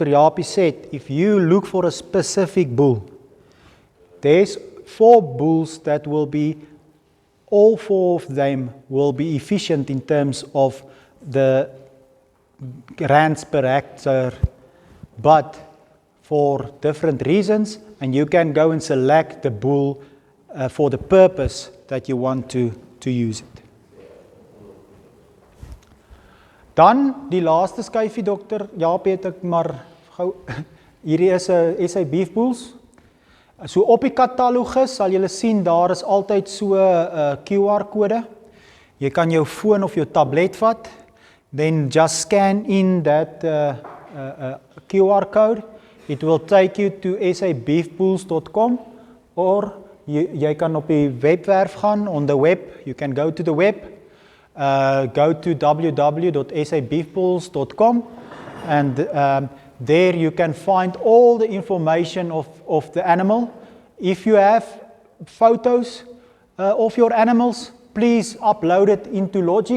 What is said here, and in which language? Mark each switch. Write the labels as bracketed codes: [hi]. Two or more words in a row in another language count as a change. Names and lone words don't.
[en] Japie said, if you look for a specific bull, there's 4 bulls that will be, all 4 of them will be efficient in terms of the rands per hectare, but for different reasons, and you can go and select the bull for the purpose that you want to use it. [af] Dan die laaste skyfie, Dr. Japie, het ek maar gou, hierdie is 'n SA beef bulls. So op die katalogus sal julle sien, daar is altyd so 'n QR kode. Jy kan jou foon of jou tablet vat, [en] then just scan in that QR code. It will take you to sabeefbulls.com, or [af] jy kan op die webwerf gaan, [en] on the web, you can go to the web, go to www.sabeefbulls.com, and there you can find all the information of the animal. If you have photos of your animals, please upload it into Logix.